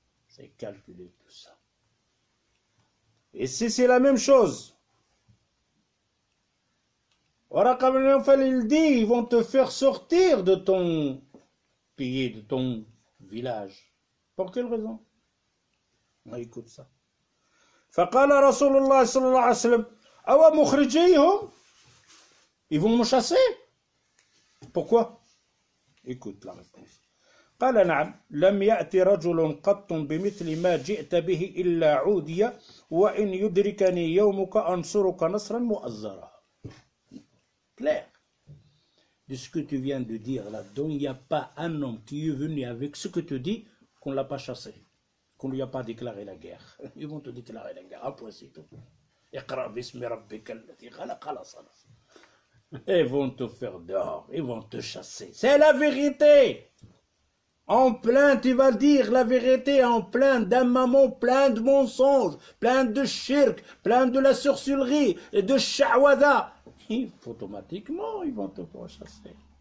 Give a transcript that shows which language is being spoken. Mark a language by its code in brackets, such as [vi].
[fr] C'est calculé tout ça. Et si c'est la même chose, Waraqa ibn Nawfal, il dit, ils vont te faire sortir de ton pays, de ton village. Pour quelle raison? On écoute ça. [ar] فقال رسول الله صلى الله عليه وسلم أو مخرجيهم. [fr] Ils vont me chasser. Pourquoi? Écoute la réponse. [ar] قال نعم لم يأتي رجل قط بمثل ما جئت به إلا عودي وإن يدركني يومك أنصرك نصرا مؤزرا. [fr] Clair. De ce que tu viens de dire là-dedans, il n'y a pas un homme qui est venu avec ce que tu dis qu'on ne l'a pas chassé, qu'on ne lui a pas déclaré la guerre. Ils vont te déclarer la guerre. Un point, c'est tout. [ar] اقرأ باسم ربك الذي خلق خلاص. [fr] Ils vont te faire dehors, ils vont te chasser. C'est la vérité. En plein, tu vas dire la vérité, en plein d'un maman, plein de mensonges, plein de shirk, plein de la sorcellerie et de sha'wada. Automatiquement, ils vont te pourchasser.